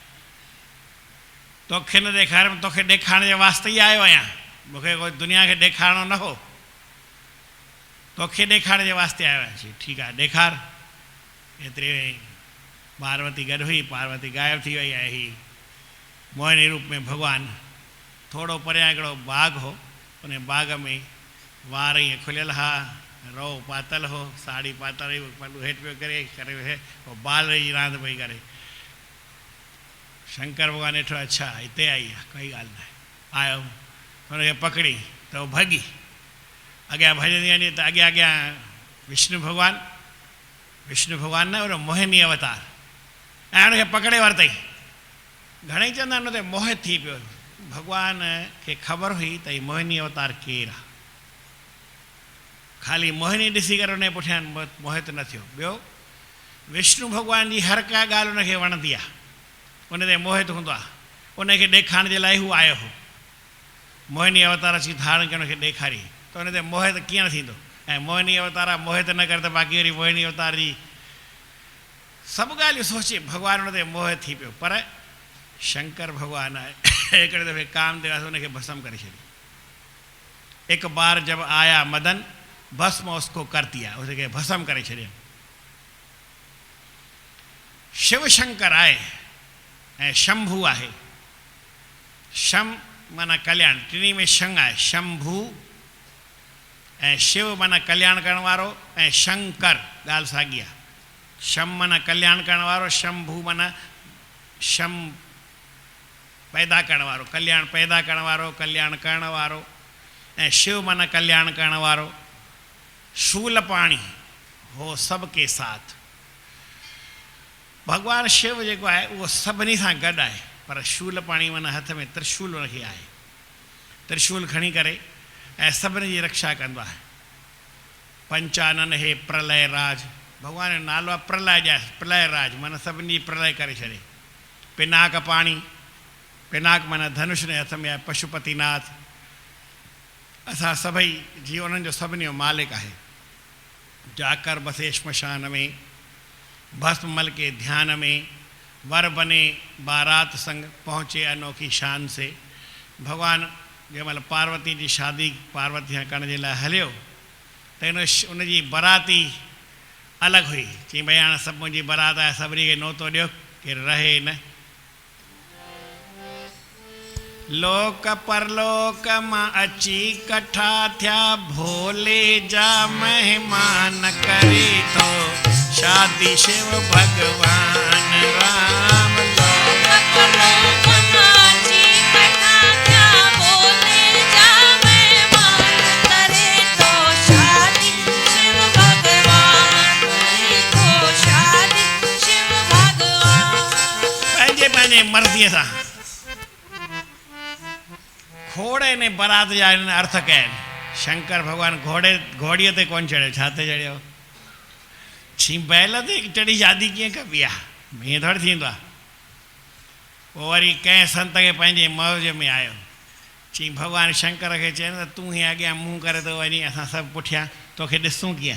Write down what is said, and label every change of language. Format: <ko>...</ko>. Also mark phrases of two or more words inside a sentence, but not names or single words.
<sd>तोखे न ॾेखारियमि, तोखे ॾेखारण जे वास्ते ई आयो आहियां, मूंखे कोई दुनिया खे ॾेखारिणो न हो, तोखे ॾेखारण जे वास्ते आयो आहियां। ठीकु आहे, ॾेखार। एतिरे पार्वती गॾु हुई, पार्वती गायब थी वई आहे। ही मोहिनी रूप में भगवान। थोरो परियां हिकिड़ो बाग़ हो, उन बाग़ में वार ईअं खुलियल हा, रो पातल हो, साड़ी पातल हुई, पलू हेठि पियो करे पोइ बाल जी रांदि पई करे। शंकर भॻवानु ॾिठो, अच्छा हिते आई आहे, कोई ॻाल्हि न आहे। आयो, हुनखे पकड़ी त उहो भॼी, अॻियां भॼंदी वञे त अॻियां अॻियां विष्णु भॻवानु, विष्णु भॻवानु न, उहो मोहिनी अवतार, ऐं हुनखे पकड़े वरितई। घणेई चवंदा आहिनि हुते मोहित थी पियो। भगवान खे ख़बर हुई त हीउ मोहिनी अवतार केरु आहे, ख़ाली मोहिनी ॾिसी करे उनजे पुठियां मोहित न थियो। ॿियो, विष्णु भॻवान जी हर का ॻाल्हि उनखे वणंदी आहे, उन ते मोहित हूंदो आहे, उनखे ॾेखारण जे लाइ हू आयो हो। मोहिनी अवतार अची धारण खे उनखे ॾेखारी त उन ते मोहित कीअं न थींदो। ऐं मोहिनी अवतार मोहित न करे त बाक़ी वरी मोहिनी अवतार जी सभु ॻाल्हियूं सोचे भगवान उन ते मोहित थी पियो। पर शंकर भगवान आहे, हिकिड़े दफ़े कामदेव उनखे भस्म करे छॾियो।</sd> <hi>एक बार जब आया मदन भस्म उसको कर दिया, उसके भस्म</hi> <sd>करे छॾियो। शिव शंकर आहे ऐं शंभू आहे। शम माना कल्याण, टिनी में शंग आहे, शंभू ऐं शिव माना कल्याण करण वारो, ऐं शंकर ॻाल्हि साॻी आहे। शम माना कल्याण करण वारो, शंभू माना शम पैदा करण वारो, कल्याण पैदा करण वारो, कल्याण करण वारो, ऐं शिव माना कल्याण करण वारो।</sd> <hi>शूल पाणी हो सबके साथ।</hi> <sd>भगवान शिव जेको आहे उहो सभिनी सां गॾु आहे, पर शूल पाणी माना हथ में त्रिशूल हुनखे आहे। त्रिशूल खणी करे ऐं सभिनी जी रक्षा कंदो आहे। पंचानन हे प्रलय राज, भगवान जो नालो आहे प्रलय जा, प्रलय राज माना सभिनी प्रलय करे छॾे। पिनाक पाणी, पिनाक माना धनुष जे हथ में आहे, पशुपतिनाथ। असां सभई जीव उन्हनि जो सभिनी जो मालिक आहे।</sd> <hi>जाकर बसे श्मशान में, भस्म मल के ध्यान में, वर बने बारात संग पहुँचे अनोखी शान से।</hi> <sd>भगवान जंहिं महिल पार्वती जी शादी पार्वती सां करण जे लाइ हलियो त उनजी बराती अलॻि हुई। चई भई हाणे सभु मुंहिंजी बरात आहे, सभिनी खे नोतो ॾियो, केरु रहे न। लोक परलोक मां अची कठा थिया, भोले जा महिमान करे थो शादी शिव भगवान राम। लोक परलोक मां अची कठा थिया, भोले जा महिमान करे थो शादी शिव भगवान, करे थो शादी शिव भगवान। पंहिंजे मर्ज़ीअ सां घोड़े ने बारात जा अर्थ कया आहिनि। शंकर भॻवानु घोड़ीअ ते कोन चढ़ियो, छा ते चढ़ियो? छी बैल ते चढ़ी शादी कीअं कबी आहे? हीअं थोरी थींदो आहे। पोइ वरी कंहिं संत खे पंहिंजे मौज में आयो, चई भॻवानु शंकर खे चयनि त तूं हीअं अॻियां मुंहुं करे थो वञी, असां सभु पुठियां, तोखे ॾिसूं कीअं?</sd>